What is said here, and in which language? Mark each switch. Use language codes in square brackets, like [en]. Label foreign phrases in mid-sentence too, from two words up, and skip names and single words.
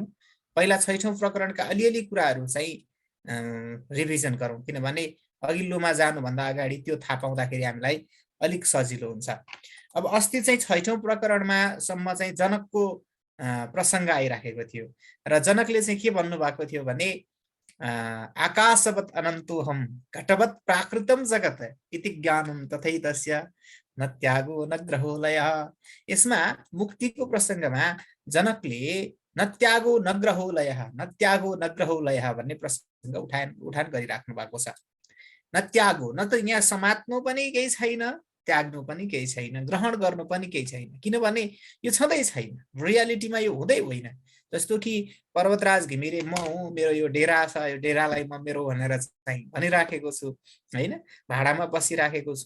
[ne] पहिला 6औं प्रकरणका अलिअलि कुराहरू चाहिँ रिभिजन गरौँ, किनभने अघिल्लोमा जानुभन्दा अगाडि त्यो थाहा पाउँदाखेरि हामीलाई अलिक सजिलो हुन्छ। अब अस्ति चाहिँ 6औं प्रकरणमा सम्म चाहिँ जनकको प्रसङ्ग आइराखेको थियो र जनकले चाहिँ के भन्नुभएको थियो भने [sa] आकाशवत् अनन्तोऽहम् घटवत् प्राकृतं जगत् इति ज्ञानं तथैतस्य न त्यागो न ग्रहो लयः। [ne] यसमा मुक्तिको प्रसङ्गमा जनकले [sa] न त्यागो न ग्रहो लयः, न त्यागो न ग्रहो लयः [ne] भन्ने प्रसङ्ग उठान गरिराख्नु भएको छ। [sa] न त्यागो, [ne] न त यहाँ समात्नु पनि केही छैन, त्याग्नु पनि केही छैन, ग्रहण गर्नु पनि केही छैन, किनभने यो छँदै छैन, रियालिटीमा यो हुँदै होइन। जस्तो कि पर्वतराज घिमिरे म हुँ, मेरो यो डेरा छ, यो डेरालाई म मेरो भनेर चाहिँ भनिराखेको छु होइन, भाडामा बसिराखेको छु।